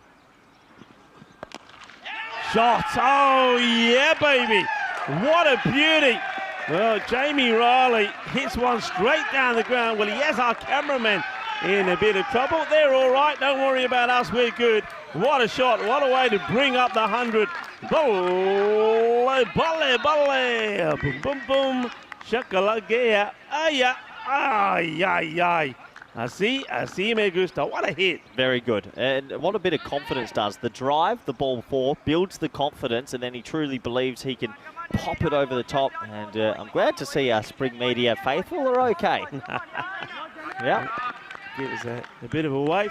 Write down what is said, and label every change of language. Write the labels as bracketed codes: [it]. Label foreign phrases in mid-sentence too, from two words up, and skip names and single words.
[en] Shot! Oh, yeah, baby! What a beauty! Well, Jamie Riley hits one straight down the ground. Well, he has our cameraman in a bit of trouble. They're all right. Don't worry about us. We're good. What a shot. What a way to bring up the 100. Bolle, bolle, bolle. Boom, boom, boom. Shakalagea. Ay, ay, ay, ay. [es] Así me gusta. [en] What a hit. Very good. And what a bit of confidence does. The drive, the ball 4, builds the confidence, and then he truly believes he can pop it over the top. And I'm glad to see our Spring Media faithful are okay. Yeah. Give us a bit of a wave.